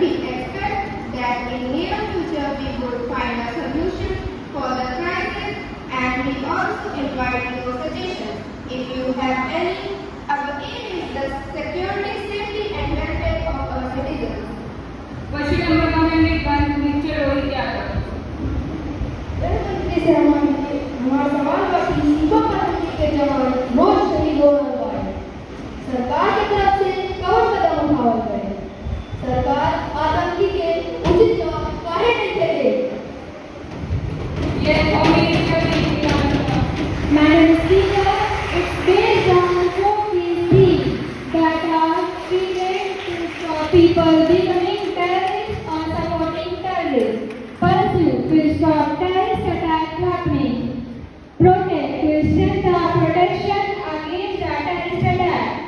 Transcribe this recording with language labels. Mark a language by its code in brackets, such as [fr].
[en] We expect that in near future we would find a solution for the crisis, and we also invite your suggestions. If you have any, our aim is the security, safety and welfare of our citizens. Question number 101, Mr. Rohit Yadav. [hi] गृहमंत्री से हमारा सवाल था कि सीमा पर हमले के जवान रोज शहीद हो रहे हैं। सरकार की तरफ से कौन कदम उठाया गए? सरकार आतंकी के उचित जवाब काहे नहीं देते? [en] Yes, Home Minister, please. Madam Speaker, it's based on 4 key that are prevent people becoming terrorists or supporting terrorists. Pursue will stop terrorist attack happening. Protect will strengthen protection against the terrorist attack.